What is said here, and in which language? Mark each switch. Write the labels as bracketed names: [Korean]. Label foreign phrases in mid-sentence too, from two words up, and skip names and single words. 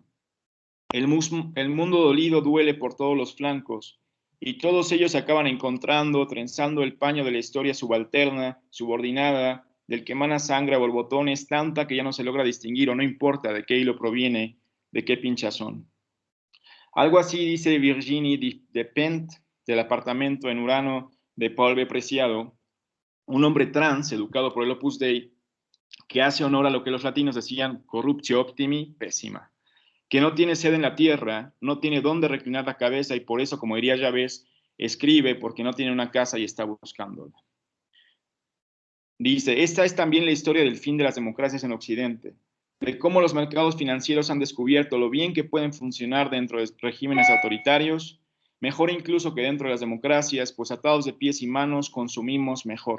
[Spanish] El mundo dolido duele por todos los flancos, y todos ellos se acaban encontrando, trenzando el paño de la historia subalterna, subordinada, del que emana sangre a borbotones, tanta que ya no se logra distinguir o no importa de qué hilo proviene, de qué pinchazón. Algo así dice Virginie Despentes del apartamento en Urano de Paul B. Preciado, un hombre trans educado por el Opus Dei, que hace honor a lo que los latinos decían [Latin] corruptio optimi, [Spanish] pésima, que no tiene sede en la tierra, no tiene dónde reclinar la cabeza y por eso, como diría Yahvé, escribe porque no tiene una casa y está buscándola. Dice, esta es también la historia del fin de las democracias en Occidente, de cómo los mercados financieros han descubierto lo bien que pueden funcionar dentro de regímenes autoritarios, mejor incluso que dentro de las democracias, pues atados de pies y manos consumimos mejor.